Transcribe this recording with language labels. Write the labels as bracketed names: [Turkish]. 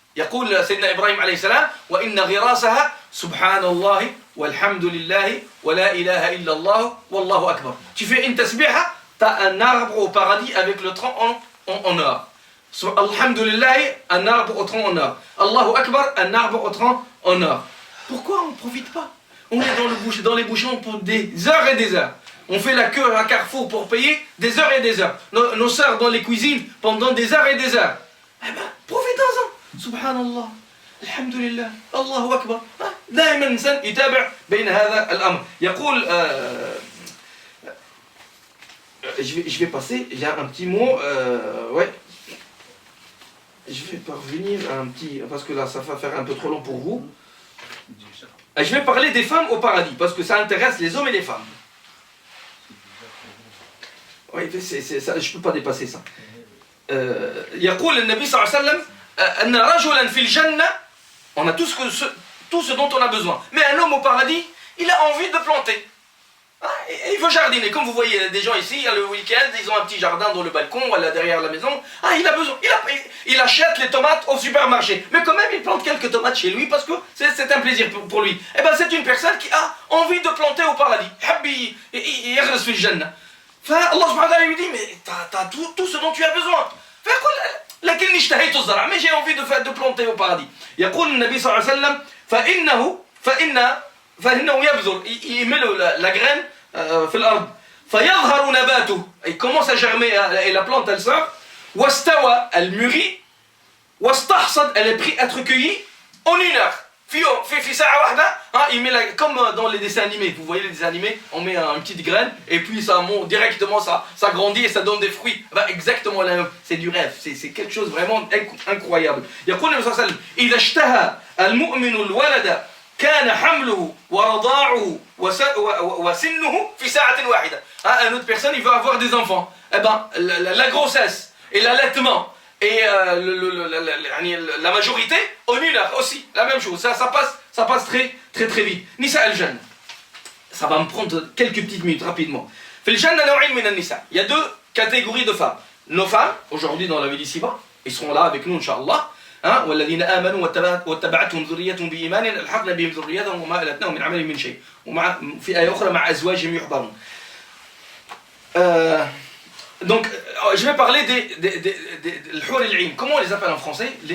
[Arabic] يقول سيدنا إبراهيم عليه السلام وإن غراسها سبحان الله والحمد لله ولا إله إلا الله والله أكبر. [French] Tu fais une tasbiha, tu as un arbre au paradis avec le tronc en or. Alhamdulillah, un arbre au tronc en or. Allahu Akbar, un arbre au tronc en or. Pourquoi on ne profite pas? On est dans les bouchons pour des heures et des heures. on fait la queue à Carrefour pour payer des heures et des heures. Nos sœurs dans les cuisines pendant des heures et des heures. Eh ben, profitons-en. Subhanallah. Alhamdulillah. Allahu Akbar. [Arabic] دائما الإنسان يتابع بين هذا الأمر. [French] يقول je vais passer, il y a un petit mot, ouais. Je vais parvenir à un petit, parce que là ça va faire un peu trop long pour vous. Je vais parler des femmes au paradis, parce que ça intéresse les hommes et les femmes. Oui, ça, je ne peux pas dépasser ça. [Arabic] يقول النبي صلى الله عليه وسلم أن رجلا في الجنة, [French] on a tout ce dont on a besoin. Mais un homme au paradis, il a envie de planter. Il veut jardiner. Comme vous voyez des gens ici, le week-end, ils ont un petit jardin dans le balcon ou derrière la maison. Il a besoin. Il achète les tomates au supermarché. Mais quand même, il plante quelques tomates chez lui parce que c'est un plaisir pour lui. Eh bien, c'est une personne qui a envie de planter au paradis. Allah subhanahu wa ta'ala lui dit, mais t'as tout ce dont tu as besoin. Mais j'ai envie de planter au paradis. [Arabic] يقول النبي صلى الله عليه وسلم فإنه يبذر, [French] il met la graine [Arabic] في الأرض فيظهر نباته, [French] il commence à germer et la plante elle sort, [Arabic] واستوى, [French] elle mûrit, [Arabic] واستحصد, [French] elle est prête à être cueillie en une heure. [Arabic] في ساعة واحدة, [French] il met comme dans les dessins animés, vous voyez les dessins animés, on met une petite graine et puis ça monte directement, ça grandit et ça donne des fruits. Exactement la même, c'est du rêve, c'est quelque chose vraiment incroyable. [Arabic] يقول النبي صلى الله عليه وسلم إذا اشتهى المؤمن الولد كان حمله ورضاعه وسنه في ساعة واحدة. [French] Une autre personne, il veut avoir des enfants. Eh ben, la grossesse et l'allaitement et la majorité en une heure aussi, la même chose. Ça passe très très très vite. [Arabic] Nisa al-Jannah. [French] Ça va me prendre quelques petites minutes rapidement. [Arabic] في الجنة نوعين من النساء. [French] Il y a deux catégories de femmes. Nos femmes, aujourd'hui dans la vie d'ici-bas, ils seront là avec nous, Inch'Allah. [Arabic] والذين آمنوا واتبعتهم ذريتهم بإيمان ألحقنا بهم ذريتهم وما ألتناهم من عملهم من شيء. ومع في آية أخرى مع أزواجهم يحبرون. [French] Donc, je vais parler des [Arabic] الحور العين. [French] Comment on les appelle en français?